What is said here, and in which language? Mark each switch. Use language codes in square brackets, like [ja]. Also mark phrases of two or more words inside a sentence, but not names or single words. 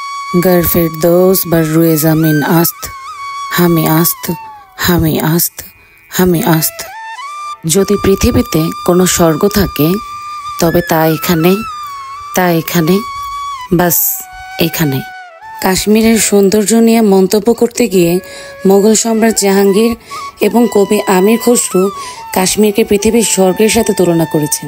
[fa] گر فردوس بر روی زمین است همین است همین است همین است. [bn] যদি পৃথিবীতে কোনো স্বর্গ থাকে তবে তা এখানে বাস এখানে। কাশ্মীরের সৌন্দর্য নিয়ে মন্তব্য করতে গিয়ে মোগল সম্রাট জাহাঙ্গীর এবং কবি আমির খসরু কাশ্মীরকে পৃথিবীর স্বর্গের সাথে তুলনা করেছেন।